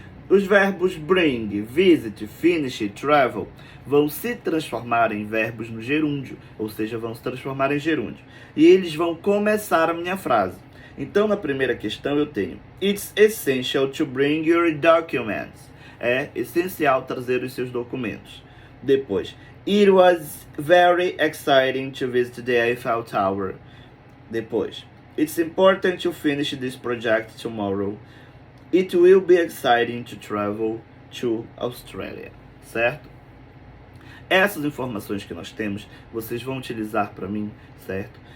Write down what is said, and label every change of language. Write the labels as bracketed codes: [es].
[pt] Os verbos bring, visit, finish e travel vão se transformar em verbos no gerúndio, ou seja, vão se transformar em gerúndio. E eles vão começar a minha frase. Então, na primeira questão eu tenho: [en] It's essential to bring your documents. [pt] É essencial trazer os seus documentos. [en] Depois, It was very exciting to visit the Eiffel Tower. Depois, It's important to finish this project tomorrow. It will be exciting to travel to Australia, certo? [pt] Essas informações que nós temos, vocês vão utilizar para mim, certo?